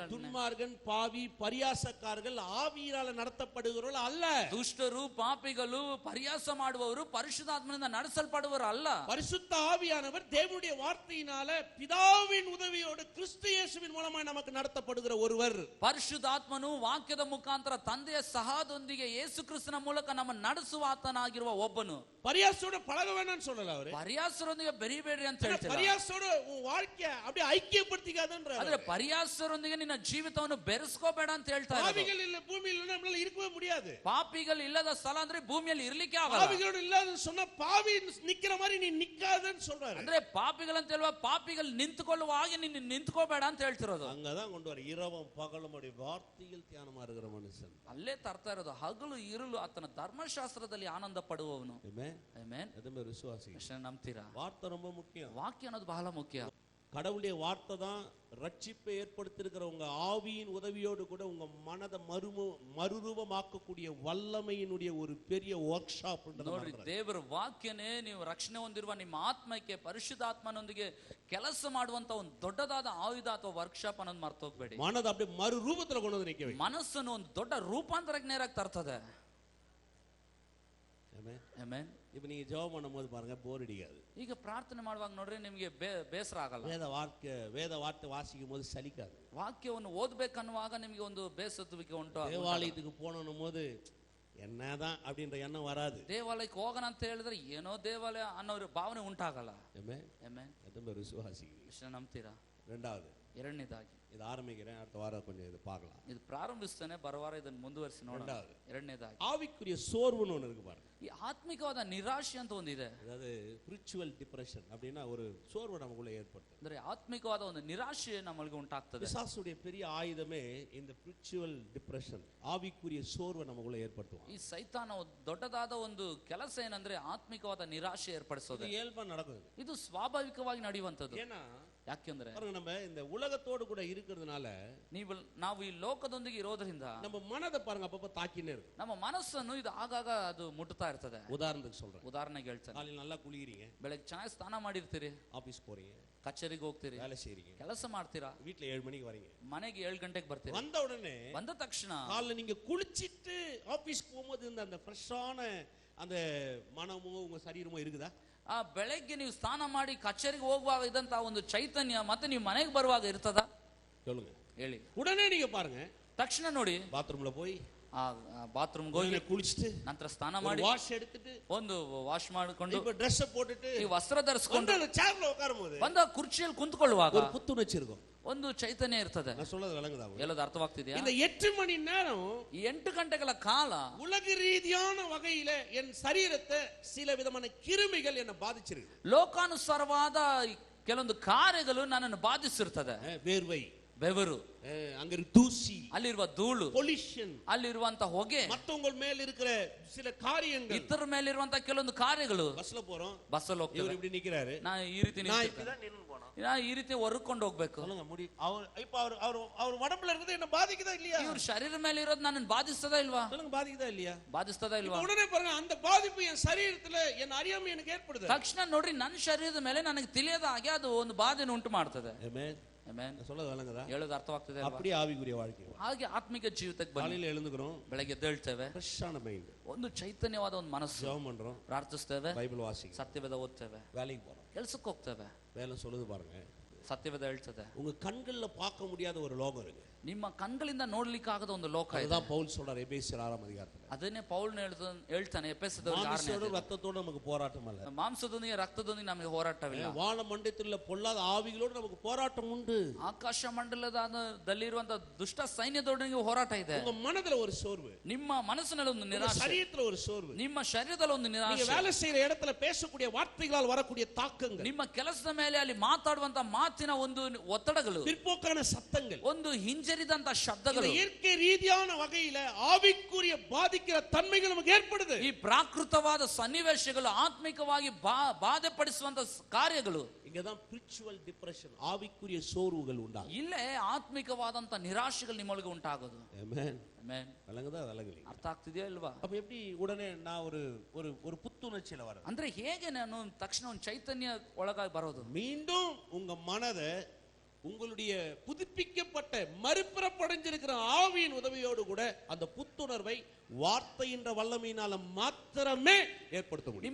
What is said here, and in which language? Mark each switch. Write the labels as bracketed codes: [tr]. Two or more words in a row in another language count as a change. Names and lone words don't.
[ta] துன்மார்கன் பாவி பரியாசக்காரர்கள் ஆவியினால நடத்தப்படுகிறவர்கள் அல்ல. [kn] ದುಷ್ಟರು ಪಾಪಿಗಳು ಪರ್ಯಾಸ ಮಾಡುವವರು ಪರಿಶುದ್ಧಾತ್ಮನಿಂದ ನಡೆಸಲ್ಪಡುವರು ಅಲ್ಲ. [ta] பரிசுத்த ஆவியானவர் தேவனுடைய வார்த்தையினால பிதாவின் உதவியோடு கிறிஸ்து இயேசுவின் மூலமா நமக்கு நடத்தப்படுகிற ஒருவர். [kn] ಪರಿಶುದ್ಧಾತ್ಮನು ವಾಕ್ಯದ ಮುಖಾಂತರ ತಂದೆಯ ಸಹಾಯದೊಂದಿಗೆ ಯೇಸು ಕ್ರಿಸ್ತನ ಮೂಲಕ ನಮ್ಮ ನಡೆಸುವ ಆತನಾಗಿರುವ ಒಬ್ಬನು. [ta] பரியாசோட பழக வேண்டாம்னு சொல்லல அவரு. [kn] ಪರ್ಯಾಸರೊಂದಿಗೆ ಬೆರಿಬೇಡ್ರಿ ಅಂತ ಹೇಳ್ತಾರೆ. [ta] பரியாசோட உன் வாழ்க்கையை அப்படியே ஐக்கியப்படுத்திக்காதன்றாரு. [kn] ಆದ್ರೆ ಪರ್ಯಾಸರೊಂದಿಗೆ ನಿನ್ನ ಜೀವಿತವನ್ನು ಬೆರೆಸ್ಕೋಬೇಡ ಅಂತ ಹೇಳ್ತಾರೆ. [ta] பாவிகள் இல்ல பூமியில நம்மளால இருக்கவே முடியாது. [kn] ಪಾಪಿಗಳು ಇಲ್ಲದ ಸ್ಥಳ ಅಂದ್ರೆ ಭೂಮಿಯಲ್ಲಿ ಇರ್ಲಿಕ್ಕೆ ಆಗಲ್ಲ. [ta] பாவிகளோட இல்லாத சொன்னா பாவி நிக்கிற மாதிரி நீ நிக்காதன்னு சொல்றாரு. [kn] ಅಂದ್ರೆ ಪಾಪಿಗಳಂತ ಹೇಳುವ ಪಾಪಿಗಳು ನಿಂತುಕೊಳ್ಳುವ ಹಾಗೆ ನೀನು ನಿಂತ್ಕೋಬೇಡ ಅಂತ ಹೇಳ್ತಿರೋದು. [ta] அங்கதான் கொண்டு வர இரவும் பகலும் அப்படி வார்த்தையில் தியானமா இருக்கிற மனுஷன். [kn] ಅಲ್ಲೇ ತರ್ತಾ ಇರೋದು ಹಗಲು ಇರುಳು ಆತನ ಧರ್ಮಶಾಸ್ತ್ರದಲ್ಲಿ ಆನಂದ ಪಡುವವನು. ಆಮೆನ್. [ta] எதுவுமே விசுவாசி [kn] ನಂಬ್ತೀರಾ? [ta] வார்த்தை ரொம்ப முக்கியம். [kn] ವಾಕ್ಯ ಅನ್ನೋದು ಬಹಳ ಮುಖ್ಯ. [ta] கடவுளுடைய வார்த்தை தான் ரட்சிப்பை ஏற்படுத்தியிருக்கிற உங்க ஆவியின் உதவியோடு கூட உங்க மனதை மறுரூபமாக்கக்கூடிய வல்லமையினுடைய ஒரு பெரிய ஒர்க் ஷாப். [kn] ನೋಡ್ರಿ, ದೇವರ ವಾಕ್ಯನೇ ನೀವು ರಕ್ಷಣೆ ಹೊಂದಿರುವ ನಿಮ್ಮ ಆತ್ಮಕ್ಕೆ ಪರಿಶುದ್ಧಾತ್ಮನೊಂದಿಗೆ ಕೆಲಸ ಮಾಡುವಂತ ಒಂದು ದೊಡ್ಡದಾದ ಆಯುಧ ಅಥವಾ ವರ್ಕ್ಶಾಪ್ ಅನ್ನೋದು ಮರ್ತು ಹೋಗ್ಬೇಡಿ. [ta] மனதை அப்படியே மறுரூபத்துல கொண்டு வந்து நிக்க வை. [kn] ಮನಸ್ಸನ್ನು ಒಂದು ದೊಡ್ಡ ರೂಪಾಂತರಕ್ಕೆ ನೇರಾಗಿ ತರ್ತದೆ. ಆಮೆನ್. [ta] இப்ப நீங்க ஜெபம் பண்ணும்போது பாருங்க, போர் அடிக்காது. [kn] ಈಗ ಪ್ರಾರ್ಥನೆ ಮಾಡುವಾಗ ನೋಡ್ರಿ ನಿಮಗೆ ಬೇಸರ ಆಗಲ್ಲ. [ta] வேத வார்த்தை வாசிக்கும் போது சலிக்காது. [kn] ವಾಕ್ಯವನ್ನು ಓದ್ಬೇಕನ್ನುವಾಗ ನಿಮಗೆ ಒಂದು ಬೇಸತ್ತುವಿಕೆ ಉಂಟು. [ta] தேவாலயத்துக்கு போகணும் போது என்னதான் அப்படின்ற எண்ணம் வராது. [kn] ದೇವಾಲಯಕ್ಕೆ ಹೋಗೋಣ ಅಂತ ಹೇಳಿದ್ರೆ ಏನೋ ದೇವಾಲಯ ಅನ್ನೋ ಭಾವನೆ ಉಂಟಾಗಲ್ಲ. ಆಮೆನ್. [ta] எதுவுமே விசுவாசி [kn] ನಂಬ್ತೀರಾ? ಎರಡನೇದಾಗಿ [ta] இது ஆரம்பிக்கிறேன், அடுத்த வாரம் கொஞ்சம் இது பார்க்கலாம். [kn] ಇದು ಪ್ರಾರಂಭಿಸ್ತೇನೆ, ಬರವಾರ ಇದನ್ನು ಮುಂದುವರಿಸಿ ನೋಡೋಣ. ಎರಡನೇದಾಗಿ [ta] ஆவிக்குரிய சோர்வுன்னு ஒன்று இருக்கு பாருங்க. [kn] ಈ ಆತ್ಮಿಕವಾದ ನಿರಾಶೆ ಅಂತ ಒಂದಿದೆ. [ta] அதாவது [en] spiritual depression [ta] அப்படின்னா ஒரு சோர்வு நமக்குள்ள ஏற்படுது. [kn] ಅಂದ್ರೆ ಆತ್ಮಿಕವಾದ ಒಂದು ನಿರಾಶೆ ನಮಗೆ ಉಂಟಾಗ್ತದೆ. [ta] பிசாசுடைய பெரிய ஆயுதமே இந்த [en] spiritual depression, [ta] ஆவிக்குரிய சோர்வை நமக்குள்ள ஏற்படுத்துவான். [kn] ಈ ಸೈತಾನ ದೊಡ್ಡದಾದ ಒಂದು ಕೆಲಸ ಏನಂದ್ರೆ ಆತ್ಮಿಕವಾದ ನಿರಾಶೆ ಏರ್ಪಡಿಸೋದು. [ta] இது இயல்பா நடக்குது. [kn] ಇದು ಸ್ವಾಭಾವಿಕವಾಗಿ ನಡೆಯುವಂತದ್ದು. [ta] ஏன்னா [kn] ಯಾಕೆಂದ್ರೆ [ta] நம்ம இந்த உலகத்தோடு கூட இருக்கிறதுனால, [kn] ನಾವು ಈ ಲೋಕದೊಂದಿಗೆ ಇರೋದ್ರಿಂದ [ta] நம்ம மனதை பாருங்க அப்பப்ப தாக்கினே இருக்கு. [kn] ನಮ್ಮ ಮನಸ್ಸನ್ನು ಇದು ಆಗಾಗ ಅದು ಮುಟ್ಟುತ್ತಾ ಇರ್ತದೆ. [ta] உதாரணத்துக்கு சொல்றேன். [kn] ಉದಾಹರಣೆಗೆ ಹೇಳ್ತೇನೆ. [ta] காலையில நல்லா குளிக்கிறீங்க, [kn] ಬೆಳಗ್ಗೆ ಚೆನ್ನಾಗಿ ಸ್ನಾನ ಮಾಡಿರ್ತೀರಿ, [ta] ஆபீஸ் போறீங்க, [kn] ಕಚೇರಿಗೆ ಹೋಗ್ತೀರಿ, [ta] வேலை செய்றீங்க, [kn] ಕೆಲಸ ಮಾಡ್ತೀರಾ, [ta] வீட்டுல 7 மணிக்கு வரீங்க, [kn] ಮನೆಗೆ 7 ಗಂಟೆಗೆ ಬರ್ತೀರಿ. [ta] வந்த [kn] ತಕ್ಷಣ [ta] காலைல நீங்க குளிச்சிட்டு ஆபீஸ்க்கு போகும்போது அந்த ஃப்ரெஷ்ஷான அந்த மனமும் உங்க சரீரமும் இருக்குதா? [kn] ಆ ಬೆಳಗ್ಗೆ ನೀವು ಸ್ನಾನ ಮಾಡಿ ಕಚೇರಿಗೆ ಹೋಗುವಾಗ ಇದಂತ ಒಂದು ಚೈತನ್ಯ ಮತ್ತೆ ನೀವು ಮನೆಗೆ ಬರುವಾಗ ಇರ್ತದ? [ta] சொல்லுங்க, [kn] ಹೇಳಿ. [ta] உடனே நீங்க பாருங்க, [kn] ತಕ್ಷಣ ನೋಡಿ [ta] பாத்ரூம்ல போய் [kn] ಬಾತ್ರೂಮ್ ಹೋಗಿ [ta] ಕುಳಿಸಿட்டு [kn] ನಂತರ ಸ್ನಾನ ಮಾಡಿ [ta] ವಾಶ್ எடுத்துட்டு [kn] ಒಂದು ವಾಶ್ ಮಾಡಿಕೊಂಡು [ta] இப்ப Dress போட்டுட்டு [kn] ಈ ವಸ್ತ್ರ ಧರಿಸಿಕೊಂಡು [ta] அந்த சேர்ல உட்காரும்போது [kn] ಬಂದ ಕುರ್ಚಿಯಲ್ಲಿ ಕುಂತ್ಕೊಳ್ಳುವಾಗ [ta] ஒரு புத்துணர்ச்சி இருக்கும், [kn] ಒಂದು ಚೈತನ್ಯ ಇರ್ತದೆ. [ta] நான் சொல்றது விளங்குதா? [kn] ಎಲ್ಲದು ಅರ್ಥವಾಗ್ತಿದೆಯಾ? [ta] இந்த 8 மணி நேரம் [kn] 8 ಗಂಟೆಗಳ ಕಾಲ [ta] உலக ரீதியான வகையில என் சரீரத்தை சில விதமான கிருமிகள் என்ன பாதிச்சிருக்கு. [kn] ಲೋಕಾನುಸಾರವಾದ ಕೆಲವೊಂದು ಕಾರ್ಯಗಳು ನನ್ನನ್ನು ಬಾಧಿಸಿರ್ತದೆ. [ta] வேர்வை, [kn] ಬೆವರು, [ta] அங்க இருக்கு தூசி, [kn] ಅಲ್ಲಿರುವ ಧೂಳು, [ta] பொல்யூஷன், [kn] ಅಲ್ಲಿರುವಂತ ಹೊಗೆ, [ta] மத்தவங்க மேல இருக்கிற சில காரியங்கள். [kn] ಇತರ ಮೇಲಿರುವಂತ ಕೆಲವೊಂದು ಕಾರ್ಯಗಳು. [ta] பஸ்ல போறோம், [kn] ಬಸ್ಸಲ್ಲಿ [ta] இவர் [kn] ಹೋಗ್ತೇವೆ, [ta] இப்படி நிக்கிறாரு, [kn] ನಾನು ಈ ರೀತಿ [ta] நான் [kn] ನಿಂತಿರ್ತೇನೆ. [ta] இப்படிதான் நின்னு போனோம். [kn] ನಾನು ಈ ರೀತಿ ಹೊರ್ಕೊಂಡು ಹೋಗ್ಬೇಕು. [ta] சொல்லுங்க முடி. இப்ப அவர் உடம்புல இருக்குது என்ன பாதிக்குதா இல்லையா? [kn] ಇವ್ರ ಶರೀರ ಮೇಲೆ ಇರೋದು ನನ್ನ ಬಾಧಿಸ್ತದಾ ಇಲ್ವಾ? [ta] சொல்லுங்க பாதிக்குதா இல்லையா? [kn] ಬಾಧಿಸ್ತದಾ ಇಲ್ವಾ? [ta] உடனே பாருங்க, அந்த பாதிப்பு என் சரீரத்துல என் அறியாமை எனக்கு ஏற்படுது. [kn] ತಕ್ಷಣ ನೋಡ್ರಿ, ನನ್ನ ಶರೀರದ ಮೇಲೆ ನನಗೆ ತಿಳಿಯದ ಹಾಗೆ ಅದು ಒಂದು ಬಾಧೆಯನ್ನು ಉಂಟು ಮಾಡ್ತದೆ. [ta] ஆமென். சொல்றது விளங்குதா? [kn] ಹೇಳೋದು ಅರ್ಥವಾಗ್ತದೆ ಅಲ್ವಾ? [ta] அப்படியே ஆவிக்குரிய வாழ்க்கை. [kn] ಹಾಗೆ ಆತ್ಮಿಕ ಜೀವಿತಕ್ಕೆ ಬನ್ನಿ. [ta] காலையில எழுந்துக்கிறோம், [kn] ಬೆಳಗ್ಗೆ ಎದ್ದೇಳ್ತೇವೆ, [ta] ஃப்ரெஷ்ஷான மைண்ட், [kn] ಒಂದು ಚೈತನ್ಯವಾದ ಒಂದು ಮನಸ್ಸು, [ta] ஜெபம் பண்றோம், [kn] ಪ್ರಾರ್ಥಿಸ್ತೇವೆ, [ta] பைபிள் வாசிக்கிறோம், [kn] ಸತ್ಯವೇದ ಓದ್ತೇವೆ, [ta] வேலைக்கு போறோம். [kn] ಕೆಲ್ಸಕ್ಕೆ ಹೋಗ್ತೇವೆ. [ta] வேலை சொல்லுது பாருங்க, [kn] ಸತ್ಯವೇದ ಹೇಳ್ತದೆ, [ta] உங்க கண்கள்ல பார்க்க முடியாத ஒரு லோகம் இருக்கு. [kn] ನಿಮ್ಮ ಕಣ್ಗಳಿಂದ ನೋಡ್ಲಿಕ್ಕೆ ಆಗದ ಒಂದು ಲೋಕ ಇದೆ. [ta] அதுதான் பவுல் சொல்றார் எபேசியர் 6ஆம் அதிகாரத்துல. [kn] ಅದನ್ನೇ ಪೌಲ್ ಹೇಳ್ತಾನೆ ಎಫೆಸದವರಿಗೆ 6ನೇ [ta] மாம்சத்தோட [kn] ಅಧ್ಯಾಯ. [ta] ரத்தத்தோட நமக்கு போராட்டம் அல்ல, [kn] ಮಾಂಸದೊಂದಿಗೆ ರಕ್ತದೊಂದಿಗೆ ನಮಗೆ ಹೋರಾಟವಿಲ್ಲ. [ta] வான மண்டலத்தில் பொல்லாத ஆவிகளோடு நமக்கு போராட்டம் உண்டு. [kn] ಆಕಾಶ ಮಂಡಲದಲ್ಲಿರುವಂತಹ ದುಷ್ಟ ಸೈನ್ಯದೊಂದಿಗೆ ಹೋರಾಟ ಇದೆ. [ta] உங்க மனதுல ஒரு சோர்வு, [kn] ನಿಮ್ಮ ಮನಸ್ಸಿನಲ್ಲಿ ಒಂದು [ta] உங்க [kn] ನಿರಾಶೆ, [ta] சரீரத்துல ஒரு சோர்வு, [kn] ನಿಮ್ಮ ಶರೀರದಲ್ಲಿ ಒಂದು [ta] நீங்க [kn] ನಿರಾಶೆ, [ta] வேலை செய்யற இடத்துல பேசக்கூடிய வார்த்தைகளால் வரக்கூடிய தாக்கங்கள், [kn] ನಿಮ್ಮ ಕೆಲಸದ ಮೇಲೆ ಅಲ್ಲಿ ಮಾತಾಡುವಂತ ಮಾತಿನ ಒಂದು ಒತ್ತಡಗಳು, [ta] பிற்போக்கான சத்தங்கள், [kn] ಒಂದು ಹಿಂಜರಿದಂತ ಶಬ್ದಗಳು, [ta] இந்த இயற்கை ரீதியான வகையில ஆவிக்குரிய பாதிக்கிற தன்மைகள் நமக்கு ஏற்படுது. [kn] ಈ ಪ್ರಾಕೃತವಾದ ಸನ್ನಿವೇಶಗಳು ಆತ್ಮಿಕವಾಗಿ ಬಾಧೆ ಪಡಿಸುವಂತ ಕಾರ್ಯಗಳು. [ta] இங்கதான் [en] spiritual depression, [ta] ஆவிக்குரிய சோர்வுகள் உண்டாகும். [kn] ಇಲ್ಲೇ ಆತ್ಮಿಕವಾದಂತ ನಿರಾಶೆಗಳು ನಿಮ್ಮೊಳಗೆ ಉಂಟಾಗೋದು. [ta] ஆமென். [kn] ಆಮೆನ್. [ta] விளங்குதா விளங்கல? [kn] ಅರ್ಥ ಆಗ್ತಿದೆಯಾ ಇಲ್ವಾ? [ta] அப்ப எப்படி உடனே நான் ஒரு புத்துணர்ச்சியில வரேன்? [kn] ಅಂದ್ರೆ ಹೇಗೆ ನಾನು ತಕ್ಷಣ ಒಂದು ಚೈತನ್ಯ ಒಳಗಾಗಿ ಬರೋದು? [ta] மீண்டும் உங்க மனதை உங்களுடைய புதுப்பிக்கப்பட்ட மறுபிறப்படைஞ்சிருக்கிற ஆவியின் உதவியோடு கூட அந்த புத்துணர்வை வார்த்தையின்ற வல்லமையினால மாத்திரமே ஏற்படுத்த முடியும்.